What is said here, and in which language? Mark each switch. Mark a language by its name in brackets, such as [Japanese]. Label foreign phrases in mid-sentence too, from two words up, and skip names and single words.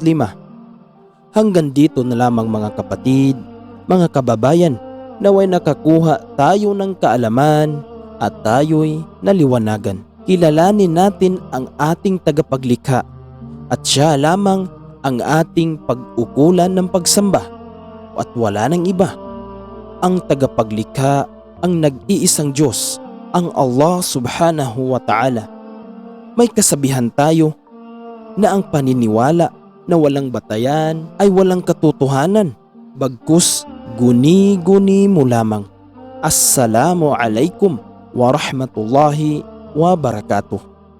[Filipino] Hanggang dito na lamang mga kapatid, mga kababayan, naway nakakuha tayo ng kaalaman at tayo'y naliwanagan. Kilalanin natin ang ating tagapaglikha at Siya lamang ang ating pag-ukulan ng pagsamba at wala nang iba. Ang tagapaglikha ang nag-iisang Diyos, ang [Arabic] الله سبحانه وتعالى. [Filipino] May kasabihan tayo na ang paniniwala na walang batayan ay walang katotohanan, bagkus guni-guni mo lamang. [Arabic] السلام عليكم ورحمة الله وبركاته.